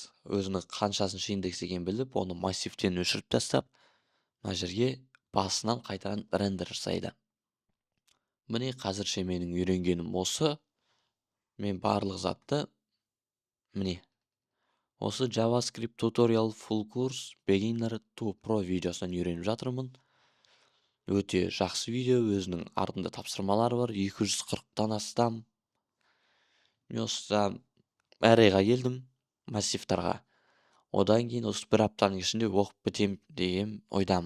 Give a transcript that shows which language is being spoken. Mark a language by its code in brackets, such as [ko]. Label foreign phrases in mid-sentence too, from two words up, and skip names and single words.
[kk] Өзінің қаншасыншы индекс екенін біліп, оны массивтен өшіріп тастап, мына жерге басынан қайтадан рендер жасайды. Міне қазірше менің үйренгенім осы. Мен барлық затты міне осы [en] JavaScript tutorial full course beginner to pro [kk] видеосынан үйреніп жатырмын. Өте жақсы видео, өзінің артында тапсырмалар бар, 240-тан астам. Мен осыдан әр айға келдім массивтарға. Одан кейін осы бір аптаның ішінде оқып бітем деген ойдамын.